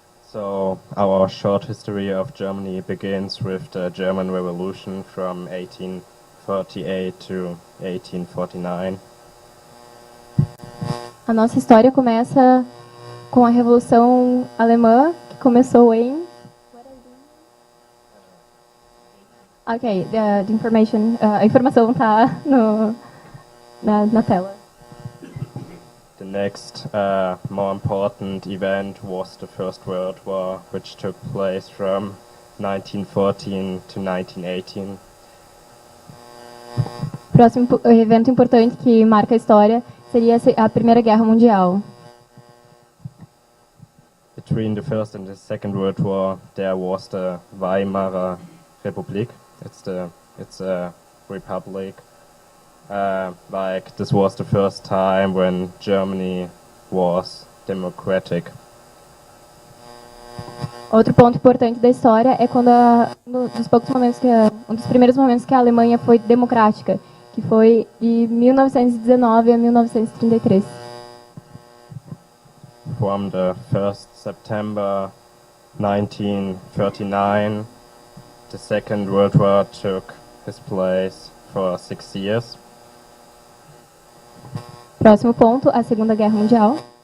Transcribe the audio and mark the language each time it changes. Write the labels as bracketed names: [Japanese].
[English] So our short history of Germany begins with the German Revolution from 1838 to 1849. [Portuguese] A nossa história começa com a Revolução Alemã, que começou em... Ok, a informação está na tela. [English] The next more important event was the First World War, which took place from 1914 to 1918. [Portuguese] Próximo evento importante que marca a história seria a Primeira Guerra Mundial. [English] Between the First and the Second World War, there was the Weimarer Republic. It's a republic. This was the first time when Germany was democratic. [Portuguese] Outro ponto importante da história é quando um dos primeiros momentos que a Alemanha foi democrática, que foi de 1919 a 1933. [English] From the 1st September 1939, the Second World War took its place for 6 years. [Portuguese] Próximo ponto, a Segunda Guerra Mundial.